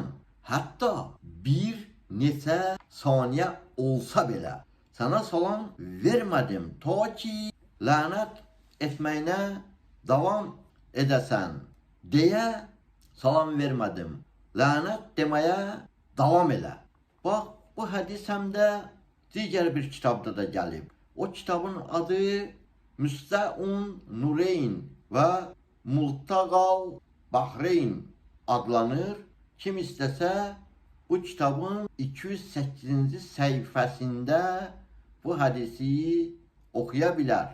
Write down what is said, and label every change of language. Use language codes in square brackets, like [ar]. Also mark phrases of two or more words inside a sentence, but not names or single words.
[tr] Hatta bir neçə saniye olsa belə sana salam vermedim ta ki lanet etmeyine devam edesen diye salam vermedim. [az] Lanet demeye devam elə. [tr] Bak bu hadis hem de diğer bir kitapta da gelip. [az] O kitabın adı Müstəun Nureyn və Multaqal Bahreyn adlanır. Kim istəsə bu kitabın 208-ci səhifəsində bu hədisi oxuya bilər.